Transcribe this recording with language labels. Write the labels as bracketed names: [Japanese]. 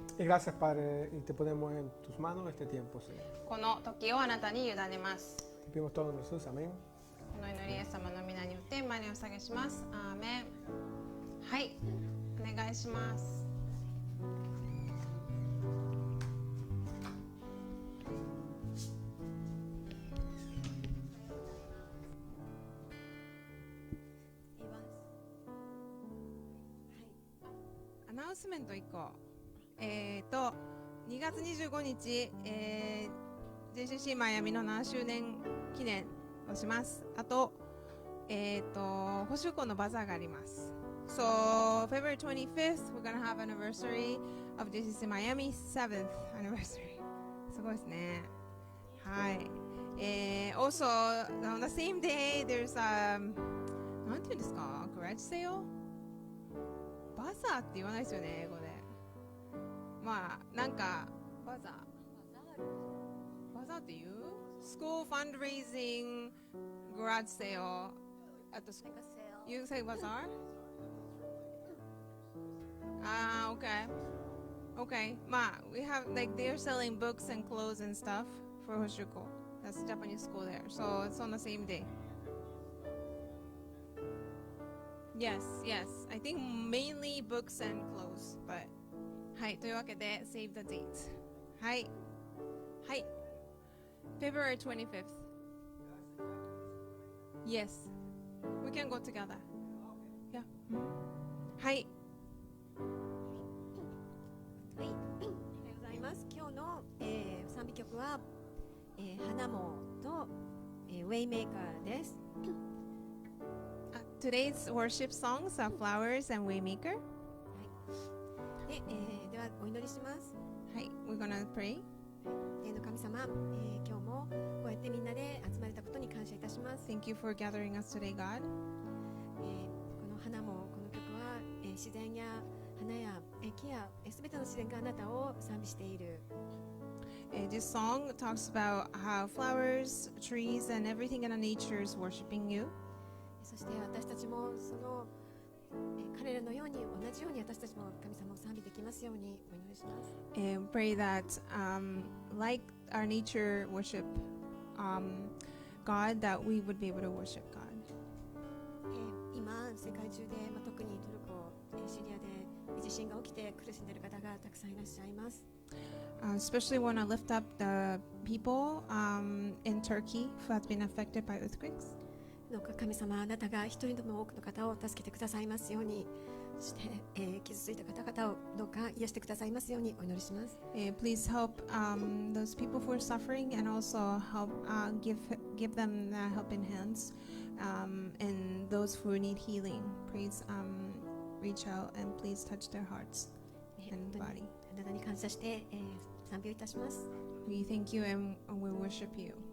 [Spanish] Y gracias, Padre, y te ponemos en tus manos este tiempo, Señor. [Japanese] この時をあなたに委ねます。 [Spanish] Te pedimos todo en Jesús, amén. [Japanese] この祈りイエス様の皆によって前にお下げします。アーメン。はい、お願いします。アナウンスメント1個。2月25日、JCC マイアミの7周年記念をします。あと、補修校のバザーがあります。 [English] So, February 25th, we're gonna have anniversary of JCC Miami 7th anniversary. [Japanese] すごいですね。はい。 [English] Also, on the same day, there's [Japanese] なんていうんですか？ [English] garage sale？ [Japanese] バザーって言わないですよね、英語で。まあ、なんか、バザーって言う？ [English] School fundraising garage sale at the school. You say bazaar? Okay. Okay. まあ、we have, like, they're selling books and clothes and stuff for Hoshuko. That's the Japanese school there. So, it's on the same day. Yes, yes. I think mainly books and clothes, but [Japanese] はい、というわけで [English] Save the date はい、はい February 25th Yes We can go together Yeah はい、 [Japanese] はい、おはようございます。今日の、賛美曲は、花もと、ウェイメーカーです。 [English] Today's worship songs are Flowers and Waymaker [Japanese] ではお祈りします。 [English] はい、We're gonna pray [Japanese] 天の神様、今日もこうやってみんなで集まれたことに感謝いたします。 [English] Thank you for gathering us today, God [Japanese] この花もこの曲は、自然や花や木やすべての自然があなたを賛美している。 [English] This song talks about how flowers, trees, and everything in our nature is worshiping you [Japanese] そして私たちもその彼らのように同じように私たちも神様を賛美できますようにお祈りします。 [English] And pray that, like our nature worship God, that we would be able to worship God. [Japanese] 今世界中で、特にトルコ、シリアで地震が起きて苦しんでいる方がたくさんいらっしゃいます。 [English] Especially want to lift up the people in Turkey who have been affected by earthquakes. [Japanese] どうか神様、あなたが一人でも多くの方を助けてくださいますように、そして、傷ついた方々をどうか癒してくださいますようにお祈りします。 [English] Please help those people who are suffering and also help give them the helping hands and those who need healing. Please reach out and please touch their hearts and body. [Japanese] あなたに感謝して、賛美をいたします。 [English] We thank you and we worship you.